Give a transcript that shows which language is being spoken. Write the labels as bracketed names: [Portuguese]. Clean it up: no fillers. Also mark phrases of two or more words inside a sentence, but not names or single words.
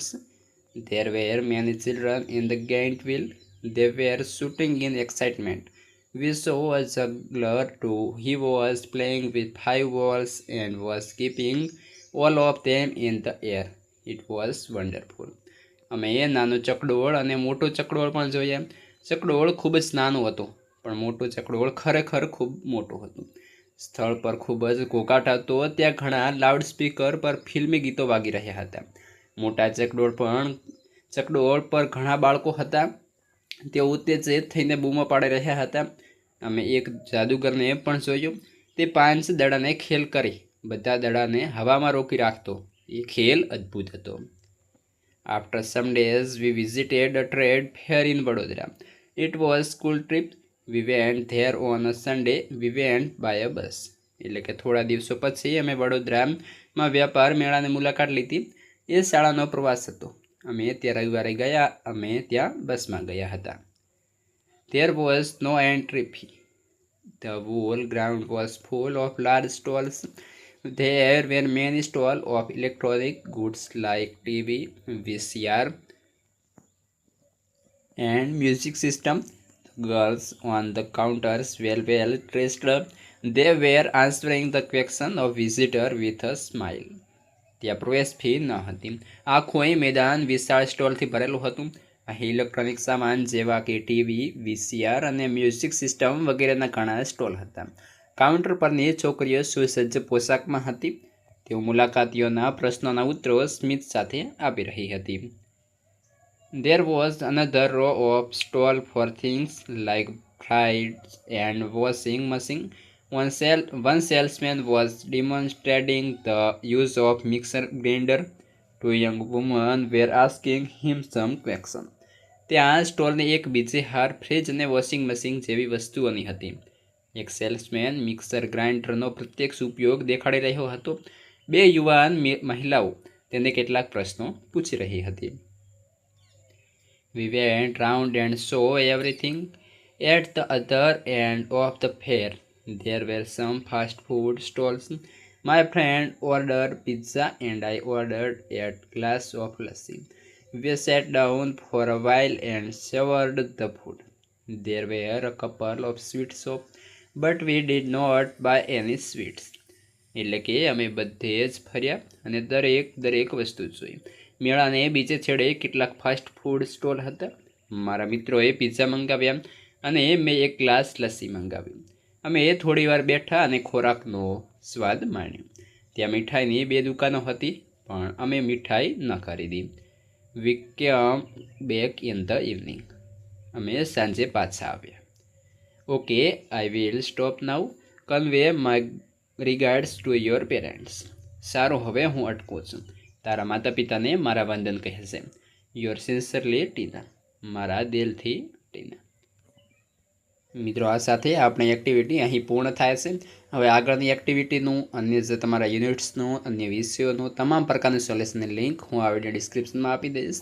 [English] There were many children in the giant wheel. They were shooting in excitement. We saw a juggler too. He was playing with 5 balls and was keeping all of them in the air. It was wonderful. [Gujarati] અમે નાનું ચકડોળ અને મોટું ચકડોળ પણ જોયા। ચકડોળ ખૂબ જ નાનું હતું પણ મોટું ચકડોળ ખરેખર ખૂબ મોટું હતું। સ્થળ પર ખૂબ જ ઘોઘાટ હતો। ત્યાં ઘણા [English] loud speaker [Gujarati] પર ફિલ્મી ગીતો વાગી રહ્યા હતા। મોટા ચકડોળ પર ઘણા બાળકો હતા। તેઓ ઉત્તેજિત થઈને બૂમો પાડી રહ્યા હતા। અમે એક જાદુગરને પણ જોયો। તે 5 દડાને ખેલ કરી બધા દડાને હવામાં રોકી રાખતો। એ ખેલ અદ્ભુત હતો। [English] After some days, we visited a trade fair in Vadodara. It was school trip. We went there on a Sunday. We went by a bus. [Gujarati] એટલે કે થોડા દિવસો પછી અમે વડોદરામાં વ્યાપાર મેળાની મુલાકાત લીધી। એ શાળાનો પ્રવાસ હતો। અમે ત્યાં રવિવારે ગયા, અમે ત્યાં બસમાં ગયા હતા. [English] There was no entry fee. The whole ground was full of large stalls. There were many stalls of electronic goods like TV, VCR, and music system. The girls on the counters were well dressed. They were answering the question of visitor with a smile. [Gujarati] ત્યાં પ્રવેશ ફી ન હતી. આખું મેદાન વિશાળ સ્ટોલથી ભરેલું હતું. અહીં ઇલેક્ટ્રોનિક સામાન જેવા કે ટીવી, વીસીઆર અને [English] music system [Gujarati] વગેરેના ઘણા સ્ટોલ હતા. કાઉન્ટર પરની છોકરીઓ સુસજ્જ પોશાકમાં હતી. તેઓ મુલાકાતીઓના પ્રશ્નોના ઉત્તરો સ્મિત સાથે આપી રહી હતી. [English] There was another row of stall for things like fryers and washing machine. One salesman was demonstrating the use of mixer grinder. Two young women were asking him some questions. [Gujarati] ત્યાં સ્ટોલની એક બીજી હાર ફ્રીજ અને [English] washing machine [Gujarati] જેવી વસ્તુઓની હતી. એક સેલ્સમેન [English] mixer grinder [Gujarati] પ્રત્યક્ષ ઉપયોગ દેખાડી રહ્યો હતો. બે યુવાન મહિલાઓ તેને કેટલાક પ્રશ્નો પૂછી રહી હતી. [English] We went round and saw everything. At the other end of the fair, there were some fast food stalls. My friend ordered pizza and I ordered a glass of lassi. We sat down for a while and savored the food. There were a couple of sweet shops, but we did not buy any sweets. [Gujarati] એટલે કે અમે બધે જ ફર્યા અને દરેક વસ્તુ જોઈ. મેળાને બીજે છેડે કેટલાક [English] fast food stall [Gujarati] હતા. મારા મિત્રોએ પિઝા મંગાવ્યા અને મેં એક ગ્લાસ લસ્સી મંગાવી. અમે થોડીવાર બેઠા અને ખોરાકનો સ્વાદ માણ્યો. ત્યાં મીઠાઈની 2 દુકાનો હતી, પણ અમે મીઠાઈ ન ખરીદી. [English] We came back in the evening. [Gujarati] અમે સાંજે પાછા આવ્યા. [English] Okay, I will stop now. Convey my regards to your parents. [Gujarati] સારું, હવે હું અટકું છું. તારા માતા પિતાને મારા વંદન કહેશે. [English] your sincerely [Gujarati] ટીના. મારા દિલથી ટીના. મિત્રો, આ સાથે આપણી એક્ટિવિટી અહીં પૂર્ણ થાય છે. હવે આગળની એક્ટિવિટીનું, અન્ય જે તમારા યુનિટ્સનું, અન્ય વિષયોનું તમામ પ્રકારનું સોલ્યુશનની લિંક હું આ [English] video description [Gujarati] આપી દઈશ.